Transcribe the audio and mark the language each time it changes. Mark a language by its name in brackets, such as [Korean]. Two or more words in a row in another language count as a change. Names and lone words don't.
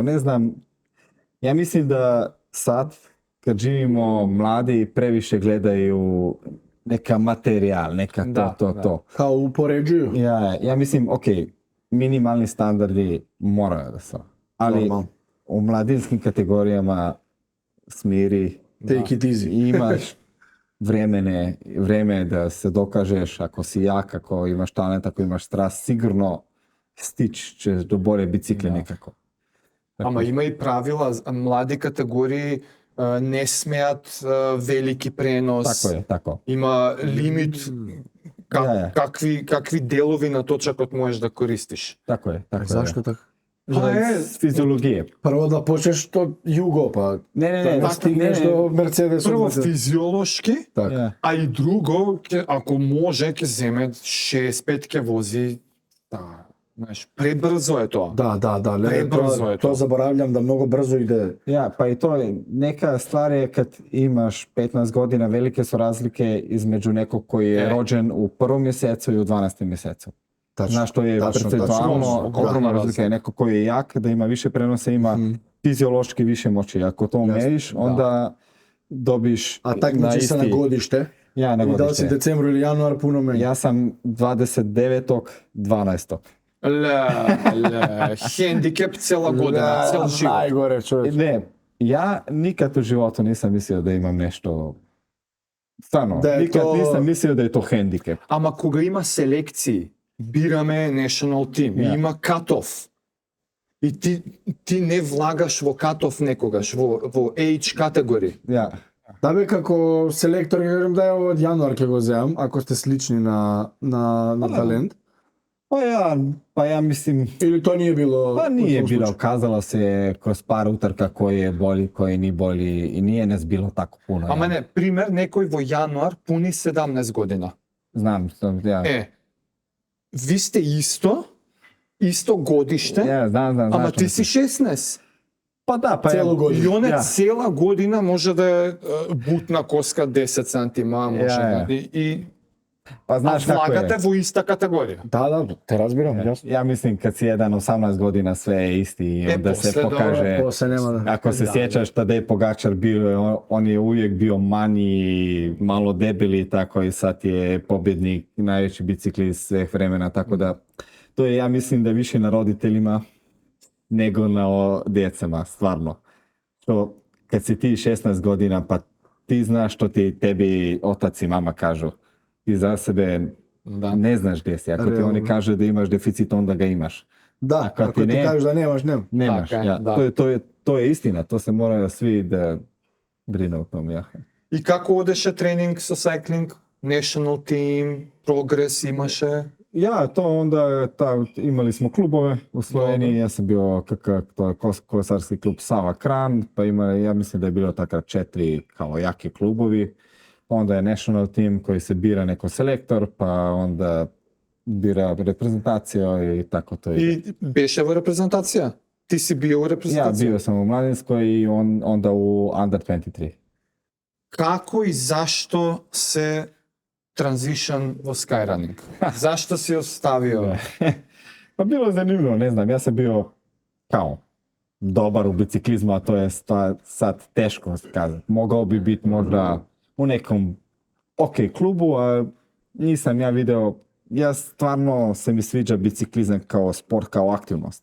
[Serbian] Ne znam, ja mislim da sad, kad živimo mladi, previše gledaju neka materijal, neka to. Kao upoređuju. Ja mislim, ok, minimalni standardi moraju da su. Ali Normalno. u mladinskim kategorijama smiri, [English] Take it easy. [Serbian] imaš vreme da se dokažeš, ako si jak, ako imaš talent, ako imaš strast, sigurno stići ćeš do bolje bicikle nekako. [Macedonian] Ама има и правила, млади категории не смеат велики пренос. [Serbian] Tako je, tako. [Macedonian] Има лимит [Serbian] Ja. [Macedonian] какви делови на точакот можеш да користиш. [Serbian] Tako je, tako je. Zašto tako? Па S fiziologije. Prvo da počneš od jugo, pa da stigneš do Mercedes. [Macedonian] Прво физиолошки, Така. [Serbian] Ja. [Macedonian] а и друго, ако може, ќе земе 6-5 ќе вози. Да, знаеш, пребрзо е тоа. [Serbian] Da, Prebrzo je to to. zaboravljam da mnogo brzo ide. Ja, pa i to je, neka stvar je kad imaš 15 godina, velike su razlike između nekog koji je rođen u 1. mjesecu i u 12. mjesecu. Tačno. Znaš, to je Tačno, percentualno tačno. ogromna razlika. Je neko koji je jak, da ima više prenose, ima fiziološki više moći. Ako to meriš, onda dobiš A takmiči se na godište. Ja, na I da li si godište. decembru ili januar puno menja. Ja sam 29.12. [Macedonian] Хендикеп цела година, цел живот. [Serbian] Najgore čovječ. Ne, ja nikad u životu nisam mislio da imam nešto... Stvarno, Da je nikad to- nisam mislio da je to hendikep. [Macedonian] Ама кога има селекции, бираме [English] national team, [Serbian] Ja. [Macedonian] има cut-off. И ти не влагаш во cut-off некогаш, во age категории. [Serbian] Ja, [Macedonian] Да бе, како селектор ќе кажем да е од јануар ќе го земам, ако сте слични на талент. [Serbian] Pa ja mislim, Ili to nije bilo? pa u nije tom bilo, slučaju? kazalo se kroz par utrka koji je bolji, koji ni bolji i nije nas bilo tako puno. [Macedonian] Ама не, пример, некој во јануар пуни 17 година. [Serbian] Znam, ja. [Macedonian] Ви сте исто годиште, [Serbian] Ja, znam. [Macedonian] ама [Serbian] što [Macedonian] ти си misliš. 16. [Serbian] Pa da, pa Cijelu ja, godinu. [Macedonian] И оне [Serbian] Ja. [Macedonian] цела година може да е бутна коска 10 сантима, може [Serbian] Ja. [Macedonian] да и [Serbian] pa [Macedonian] а [Serbian] znaš kako je. [Macedonian] влагате во иста категорија. [Serbian] Da, te razbiram, jasno. Ja mislim kad si jedan 18 godina sve je isti i onda se posle pokaže. Posle nema da... Ako se sjećaš, Tadej Pogačar bio, on je uvijek bio manji, malo debeli, tako i sad je pobjednik, najveći biciklist sveh vremena, tako da to je, ja mislim da više na roditeljima nego na djecama, stvarno. To, kad si ti 16 godina, pa ti znaš što tebi otac i mama kažu. Ti za sebe [Macedonian] Да. [Serbian] ne znaš gdje si. Ako ti Realno. oni kažu da imaš deficit, onda ga imaš. Da, Ako ako ti ti ne- kažeš da nemaš, nema. Nemaš, [Macedonian] Така е, [Serbian] ja. [Macedonian] да. [Serbian] To je istina, to se mora svi da brine o tom, ja. [Macedonian] И како одеше тренинг со сайклинг? [English] National team, [Macedonian] прогрес имаше? [Serbian] Ja, to onda, imali smo klubove u Sloveniji, Dobro. ja sam bio to je kolesarski klub Sava Kran, pa ja mislim da je bilo takrat 4 kao jaki klubovi, onda je [English] national team [Serbian] koji se bira neko selektor, pa onda bira reprezentaciju i tako to ide. [Macedonian] И беше во репрезентација? Ти си био во [Serbian] Ja, [Macedonian] репрезентација? [Serbian] bio sam u Mladinskoj i onda u Under 23. [Macedonian] Како и зашто се транзишн во skyrunning? Зашто си оставио? [Serbian] Pa bilo je zanimljivo, ne znam, ja sam bio kao dobar u biciklizmu, a to je sad teško kazati. Mogao bi biti možda u nekom ok klubu, a nisam ja video, ja stvarno se mi sviđa biciklizam kao sport, kao aktivnost.